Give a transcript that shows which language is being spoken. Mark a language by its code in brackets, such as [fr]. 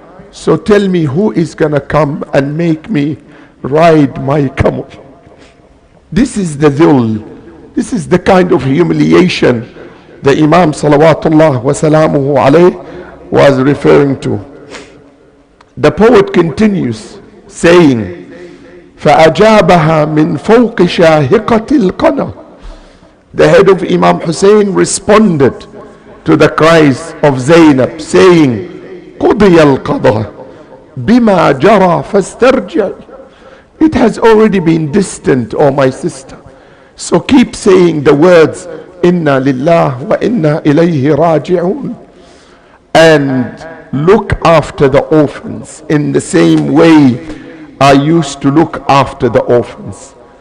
[en] So tell me, who is gonna come and make me ride my camel? This is the dhul. This is the kind of humiliation the Imam salawatullah wa salamuhu alayh was referring to. The poet continues saying, [ar] فَأَجَابَهَا مِنْ فَوْقِ شَاهِقَةِ الْقَنَى. [en] The head of Imam Hussein responded to the cries of Zainab, saying, [ar] قُضِيَ الْقَضَى بِمَا جَرَى فَاسْتَرْجِعِ. [en] It has already been distant, O my sister. So keep saying the words, [ar] Inna lillah wa inna ilayhi raji'un, [en] and look after the orphans in the same way I used to look after the orphans.